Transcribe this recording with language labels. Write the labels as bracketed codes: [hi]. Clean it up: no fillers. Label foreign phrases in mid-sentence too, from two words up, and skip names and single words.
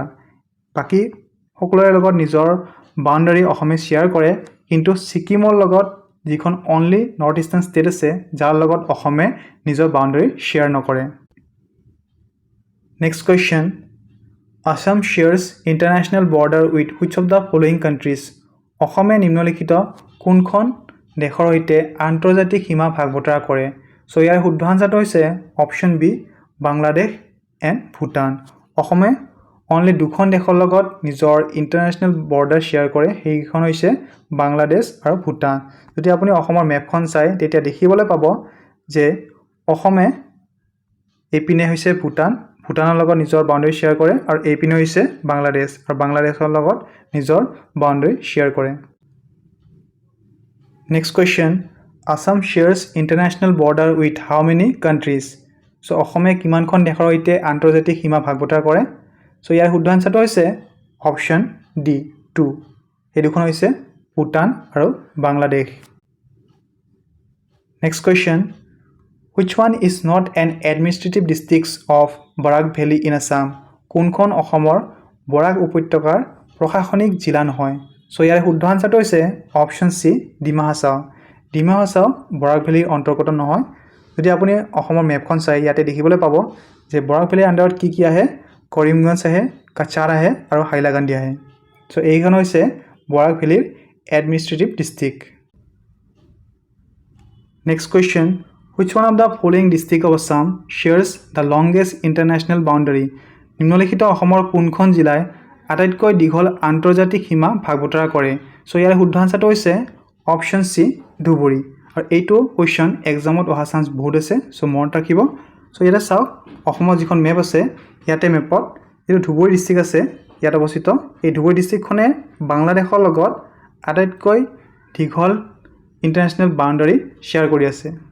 [as] বাকি সকলোৰে লগত নিজৰ বাউণ্ডাৰী অসমে শেয়াৰ কৰে কিন্তু ছিকিমৰ লগত যিখন [en] only north eastern state [as] আছে যাৰ লগত অসমে নিজৰ [en] boundary share [as] নকৰে নেক্সট [en] কোৱেশ্চন Assam shares international border with which of the following countries [as] অসমে নিম্নলিখিত কোনখন দেশৰ সৈতে আন্তৰ্জাতিক সীমা ভাগ বতৰা কৰে সো ইয়াৰ শুদ্ধ আনসাৰটো হৈছে [en] option B [as] বাংলাদেশ এণ্ড ভূটান অসমে অনলি দুখন দেশৰ লগত নিজৰ [en] international border share [as] কৰে সেইখন হৈছে বাংলাদেশ আৰু ভূটান যদি আপুনি অসমৰ মেপখন চাই তেতিয়া দেখিবলৈ পাব যে অসমে এইপিনে হৈছে ভূটানৰ লগত নিজৰ [en] boundary share [as] কৰে আৰু এইপিনে হৈছে বাংলাদেশ আৰু বাংলাদেশৰ লগত নিজৰ [en] boundary share [as] কৰে [en] next question Assam shares international border with how many countries [as] সো অসমে কিমানখন দেশৰ সৈতে আন্তৰ্জাতিক সীমা ভাগ বতৰা কৰে সো ইয়াৰ শুদ্ধ আনসাৰটো হৈছে [en] option D [as] 2 এই দুখন হৈছে ভূটান আৰু বাংলাদেশ [en] next question which one is not an administrative district of Barak Valley in Assam [as] কোনখন অসমৰ বৰাক উপত্যকাৰ প্ৰশাসনিক জিলা নহয় সো ইয়াৰ শুদ্ধ আনসাৰটো হৈছে [en] option C [as] ডিমা হাছাও বৰাক ভেলীৰ অন্তৰ্গত নহয় যদি আপুনি অসমৰ মেপখন চাই ইয়াতে দেখিবলৈ পাব যে বৰাক ভেলীৰ আণ্ডাৰত কি আহে কৰিমগঞ্জ আহে কাছাৰ আহে আৰু হাইলাকান্দি আহে সো এইখন হৈছে বৰাক ভেলীৰ [en] administrative district next question which one of the following district of Assam shares the longest international boundary [as] নিম্নলিখিত অসমৰ কোনখন জিলাই আটাইতকৈ দীঘল আন্তৰ্জাতিক সীমা ভাগ বতৰা কৰে সো ইয়াৰ শুদ্ধ আনসাৰটো হৈছে [en] option C [as] ধুবুৰী আৰু এইটো [en] question exam [as] অহা চান্স বহুত আছে সো মনত ৰাখিব সো ইয়াতে চাওক অসমৰ যিখন মেপ আছে ইয়াতে মেপত এইটো ধুবুৰী ডিস্ট্ৰিক্ট আছে ইয়াত অৱস্থিত এই ধুবুৰী ডিস্ট্ৰিক্টখনে বাংলাদেশৰ লগত আটাইতকৈ দীঘল [en] international boundary share [as] কৰি আছে